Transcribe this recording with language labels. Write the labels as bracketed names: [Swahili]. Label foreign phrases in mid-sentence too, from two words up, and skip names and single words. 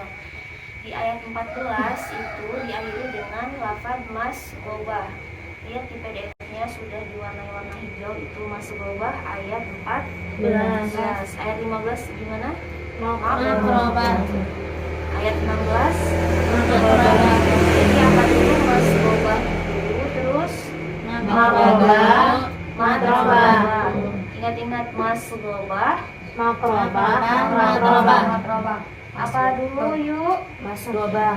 [Indonesian] Di ayat 14 itu diakhiri dengan lafaz masgobah. Lihat di PDF-nya sudah diwarnai warna hijau, itu masgobah ayat 14. Ayat 15 gimana? Makrobah. Ayat 16 makrobah. Jadi apa dulu? Masgobah dulu, terus Makrobah. Matrobah. Ingat-ingat masgobah, Matrobah. apa dulu yuk? Masgobah.